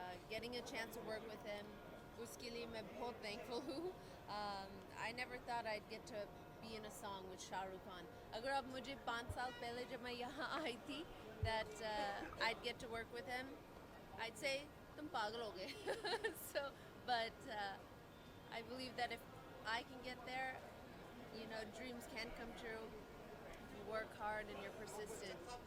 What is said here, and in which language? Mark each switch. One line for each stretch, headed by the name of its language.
English: Getting a chance to work with him,
Hindi: उसके लिए मैं बहुत
English: thankful
Hindi: हूँ.
English: I never thought I'd get to be in a song with Shah Rukh Khan.
Hindi: अगर आप मुझे 5 साल पहले जब मैं यहाँ आई थी
English: that I'd get to work with him, I'd say
Hindi: तुम पागल हो गए.
English: But I believe that if I can get there, dreams can come true if you work hard and you're persistent.